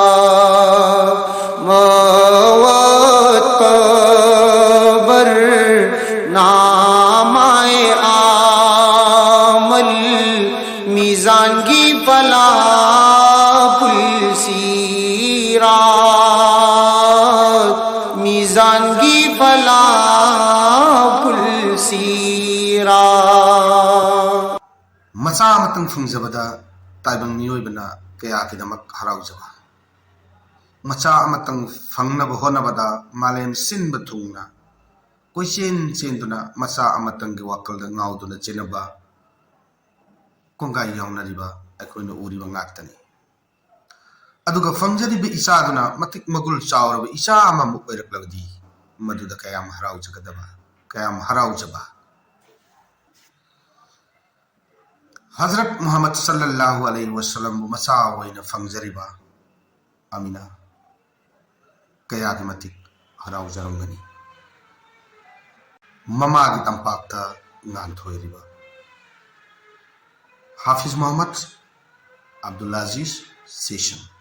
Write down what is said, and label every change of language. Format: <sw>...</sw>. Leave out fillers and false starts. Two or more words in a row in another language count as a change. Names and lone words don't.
<mni>mawat kabar namai amal mizan ki fala pulsirat mizan ki fala pulsirat मचा मतंग फुंगजबदा ताइबंग मियोइबना कया किदमक हराउजबा मचा मतंग फंगनब होनबदा मालेम सिनब थुंगना कोइचेन चेंदुना मचा अमतंग की वाकलदा ngauduna chenaba kongai yaunariba akoina uriba ngaktani aduga fangjariba isaduna matik magul chawraba isa ama mu oiraklagdi maduda kayam haraujagaba kayam haraujaba हजरत मोहम्मद</mni> <ar>صلى الله عليه وسلم</ar> <mni>मसा वैना फंगजरिबा आमिना कया की मतिक हराउ जरंगनी ममा की तंपाक्ता गान थोइरिबा हाफिज मोहम्मद अब्दुल अजीज सेशन</mni>